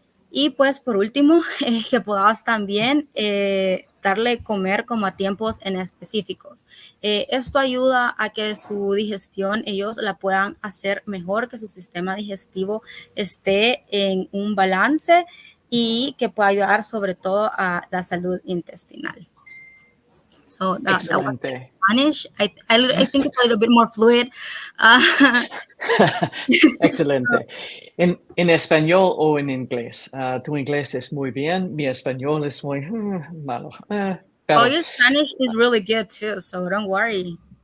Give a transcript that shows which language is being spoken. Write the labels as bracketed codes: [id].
[es] Y pues por último, que puedas también darle comer como a tiempos en específicos. Esto ayuda a que su digestión ellos la puedan hacer mejor, que su sistema digestivo esté en un balance y que pueda ayudar sobre todo a la salud intestinal. [en] So that was in Spanish. I think it's a little bit more fluid. [es] Excelente. ¿En español o en inglés? Tu inglés es muy bien, mi español es muy malo. [en] Pero, your Spanish is really good too, so don't worry.